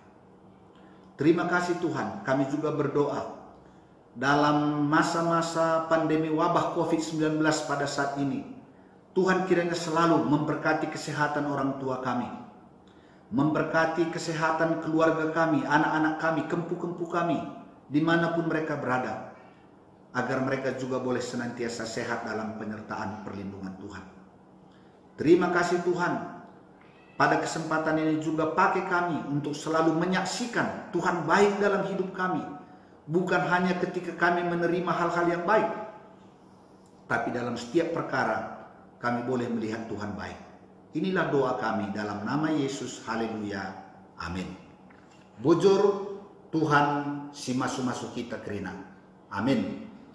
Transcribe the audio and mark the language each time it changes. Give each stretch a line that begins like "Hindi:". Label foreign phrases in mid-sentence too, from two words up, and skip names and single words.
Indonesian: Terima kasih Tuhan. Kami juga berdoa dalam masa-masa pandemi wabah COVID-19 pada saat ini, Tuhan kiranya selalu memberkati kesehatan orang tua kami, memberkati kesehatan keluarga kami, anak-anak kami, kempu-kempu kami, dimanapun mereka berada, agar mereka juga boleh senantiasa sehat dalam penyertaan perlindungan Tuhan. Terima kasih Tuhan. Pada kesempatan ini juga pakai kami untuk selalu menyaksikan Tuhan baik dalam hidup kami. Bukan hanya ketika kami menerima hal-hal yang baik, tapi dalam setiap perkara kami boleh melihat Tuhan baik. Inilah doa kami dalam nama Yesus. Haleluya. Amin.
Batak Karo: Bujur Tuhan si masuk-masuk kita kerina. Amin.